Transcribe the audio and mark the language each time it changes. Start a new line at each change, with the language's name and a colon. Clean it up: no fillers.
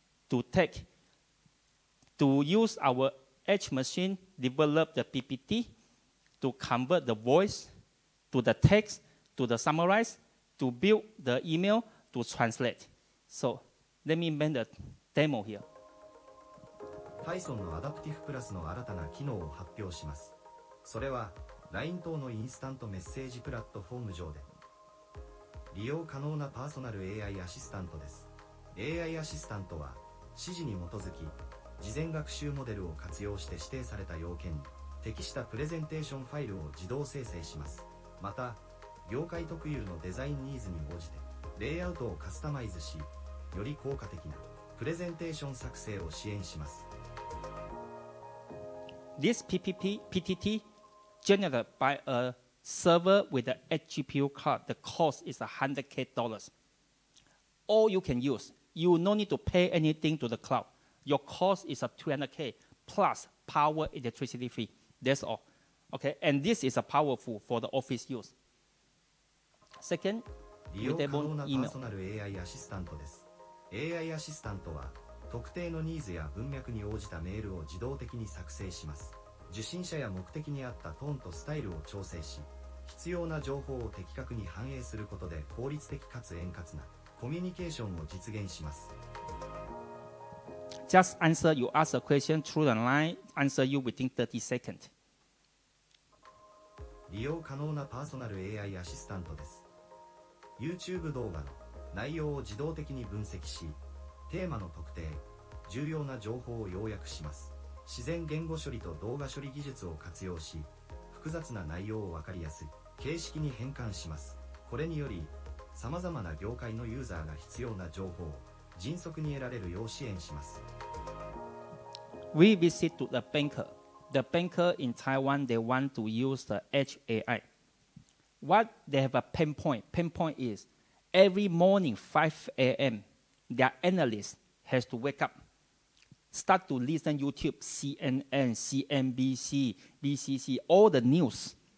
English: to use our edge machine, develop the PPT, to convert the voice to the text, to the summarize, to build the email, to translate. So let me make the demo here.
Japanese: Python のアダプティフプラスの新たな機能を発表します。それは LINE 等のインスタントメッセージプラットフォーム上で利用可能なパーソナル AI アシスタントです。 AI アシスタントは指示に基づき事前学習モデルを活用して指定された要件に適したプレゼンテーションファイルを自動生成します。また業界特有のデザインニーズに応じてレイアウトをカスタマイズし、より効果的なプレゼンテーション作成を支援します。
English: This PTT generated by a server with an 8 GPU card, the cost is $100K. All you can use, you no need to pay anything to the cloud. Your cost is $200K plus power electricity fee. That's all. Okay, and this is a powerful for the office use. Second,
Japanese: 利用可能なパーソナル AI アシスタントです。AI アシスタントは特定のニーズや文脈に応じたメールを自動的に作成します。受信者や目的に合ったトーンとスタイルを調整し、必要な情報を的確に反映することで効率的かつ円滑なコミュニケーションを実現します。
English: Just answer, you ask a question through the line, answer you within 30 seconds.
Japanese: 利用可能なパーソナル AI アシスタントです。YouTube 動画の内容を自動的に分析し、テーマの特定、重要な情報を要約します。自然言語処理と動画処理技術を活用し、複雑な内容を分かりやすい形式に変換します。これにより、様々な業界のユーザーが必要な情報を迅速に得られるよう支援します。
English: We visit to the banker. The banker in Taiwan, they want to use the Edge AI. What they have a pain point. Pain point is every morning 5 a.m. their analyst has to wake up, start to listen YouTube, CNN, CNBC, BCC, all the news.